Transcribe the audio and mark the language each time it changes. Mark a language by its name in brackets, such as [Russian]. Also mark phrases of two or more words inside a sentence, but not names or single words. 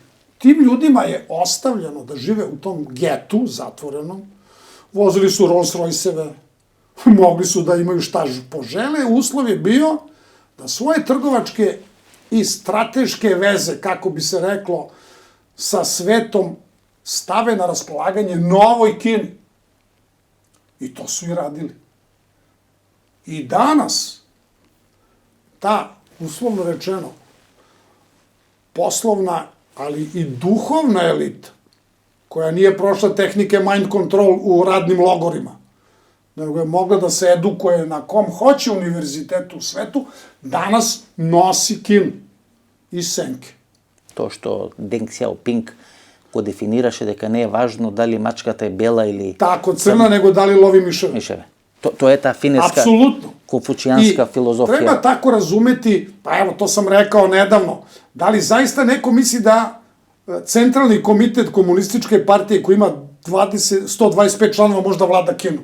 [Serbian] Tim ljudima je ostavljeno da žive u tom getu zatvorenom, vozili su Rolls Royce-eve, mogli su da imaju šta požele, uslov je bio da svoje trgovačke i strateške veze, kako bi se reklo, sa svetom stave na raspolaganje novoj Kini. I to su i radili. I danas ta, uslovno rečeno, poslovna, ali i duhovna elita, koja nije prošla tehnike [English] mind control [Serbian] u radnim logorima, nego je mogla da se edukuje na kom hoće univerzitetu u svetu, danas nosi Kinu i senke. To što [Macedonian] Deng Xiaoping kodefiniraše дека не е важно дали мачката е бела или... [Serbian] Tako, crna, nego da li lovi miševe. Miševe. To je ta fineska, konfučijanska filozofija. I treba tako razumeti, pa evo, to sam rekao nedavno, da li zaista neko misli da centralni komitet komunističke partije koji ima 125 članova možda vlada Kinu?